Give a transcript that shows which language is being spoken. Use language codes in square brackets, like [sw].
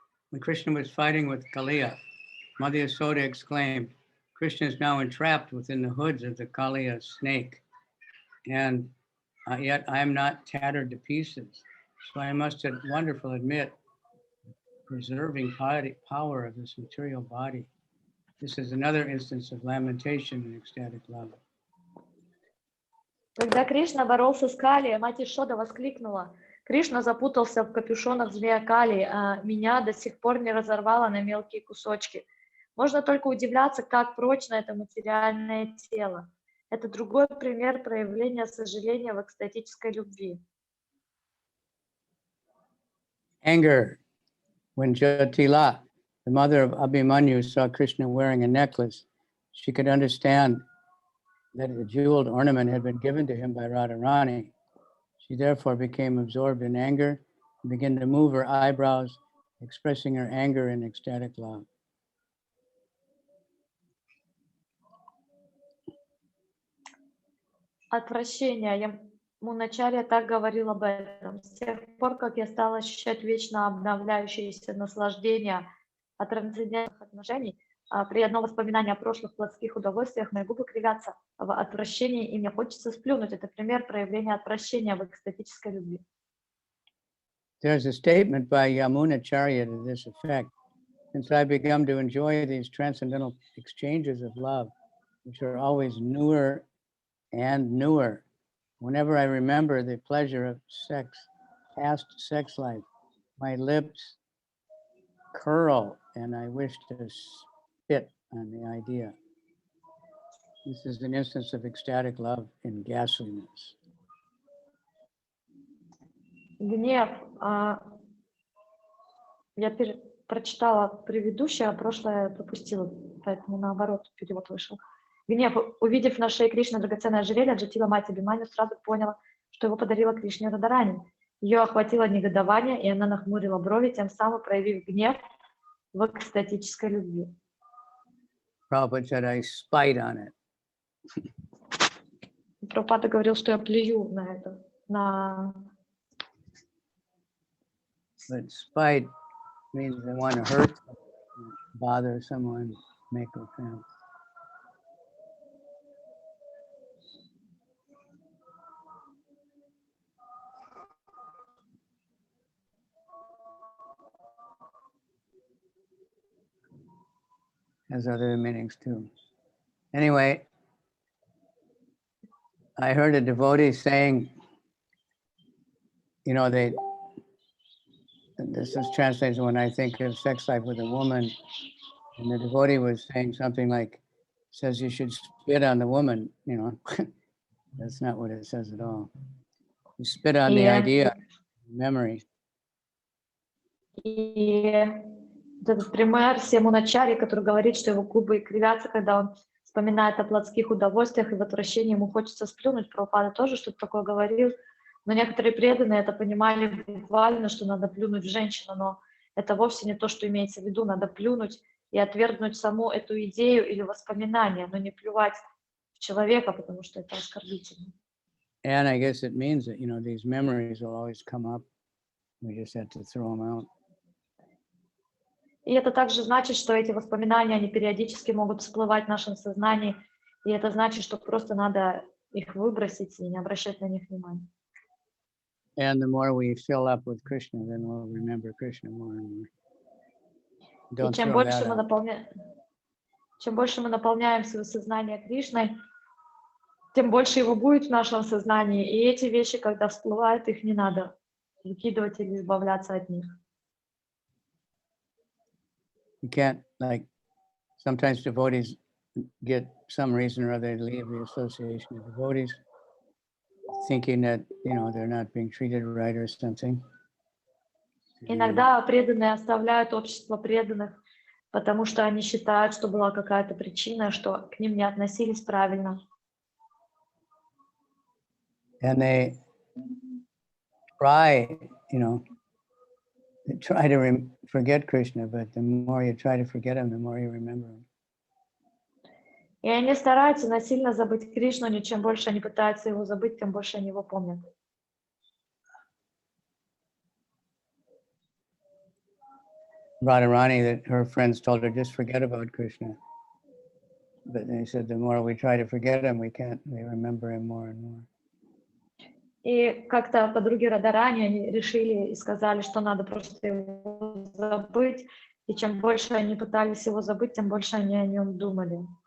[en] When Krishna was fighting with Kaliya, Mother Yashoda exclaimed, Krishna is now entrapped within the hoods of the Kaliya snake, and yet I am not tattered to pieces. So I must wonderful admit, preserving power of this material body. This is another instance of lamentation and ecstatic love. [ru] Когда Кришна боролся с Кали, мать Ишода воскликнула: Кришна запутался в капюшонах змея Кали, а меня до сих пор не разорвало на мелкие кусочки. Можно только удивляться, как прочно это материальное тело. Это другой пример проявления сожаления в экстатической любви. [en] Anger. When Jatila, the mother of Abhimanyu, saw Krishna wearing a necklace, she could understand that a jeweled ornament had been given to him by Radharani. She therefore became absorbed in anger and began to move her eyebrows, expressing her anger in ecstatic love. [ru] Отвращение. Муначарья так говорил об этом. С тех пор, как я стала ощущать вечно обновляющееся наслаждение от трансцендентных отношений, при одном воспоминании о прошлых плотских удовольствиях мои губы кривятся в отвращении, и мне хочется сплюнуть. Это пример проявления отвращения в экстатической любви. [en] There's a statement by Yamunacharya to this effect. Since I began to enjoy these transcendental exchanges of love, which are always newer and newer, whenever I remember the pleasure of sex, past sex life, my lips curl and I wish to spit on the idea. This is an instance of ecstatic love in ghastliness. [ru] Гнев. Я прочитала предыдущее, а прошлое пропустила, поэтому наоборот перевод вышел. Гнев. Увидев на шее Кришны драгоценное ожерелье, Джатила, мать Абхиманью, сразу поняла, что его подарила Кришне Радхарани. Ее охватило негодование, и она нахмурила брови, тем самым проявив гнев в экстатической любви. [en] Prabhupada said, I spite on it. [ru] Прабхупада говорил, что я плюю на это, на... [en] But spite means they want to hurt, bother someone, make offense. Has other meanings too. Anyway, I heard a devotee saying, you know, this is translated when I think of sex life with a woman, and the devotee was saying something like, says you should spit on the woman, you know. That's not what it says at all. You spit on the idea, memory. [ru] И Вот этот пример Семуначари, который говорит, что его губы кривятся, когда он вспоминает о плотских удовольствиях, и в отвращении ему хочется сплюнуть. Прабхупада тоже что-то такое говорил. Но некоторые преданные это понимали буквально, что надо плюнуть в женщину, но это вовсе не то, что имеется в виду. Надо плюнуть и отвергнуть саму эту идею или воспоминание, но не плювать в человека, потому что это оскорбительно. [en] And I guess it means that, these memories will always come up. We just have to throw them out. [ru] И это также значит, что эти воспоминания, они периодически могут всплывать в нашем сознании, и это значит, что просто надо их выбросить и не обращать на них внимания. [en] And the more we fill up with Krishna, then we'll remember Krishna more and more. [ru] И [en] Don't [ru] чем [en] throw [ru] больше [en] that out. [ru] чем больше мы наполняем свое сознание Кришной, тем больше его будет в нашем сознании, и эти вещи, когда всплывают, их не надо выкидывать или избавляться от них. [en] You can't, like, sometimes devotees get some reason or other to leave the association of devotees, thinking that, they're not being treated right or something. [ru] Иногда преданные оставляют общество преданных, потому что они считают, что была какая-то причина, что к ним не относились правильно. [en] And they try, they try to forget Krishna, but the more you try to forget him, the more you remember him. [ru] И они стараются насильно забыть Кришну, но чем больше они пытаются его забыть, тем больше они его помнят. [en] Radharani, that her friends told her, just forget about Krishna. But they said the more we try to forget him, we remember him more and more. [ru] И как-то подруги Радарани, они решили и сказали, что надо просто его забыть. И чем больше они пытались его забыть, тем больше они о нем думали.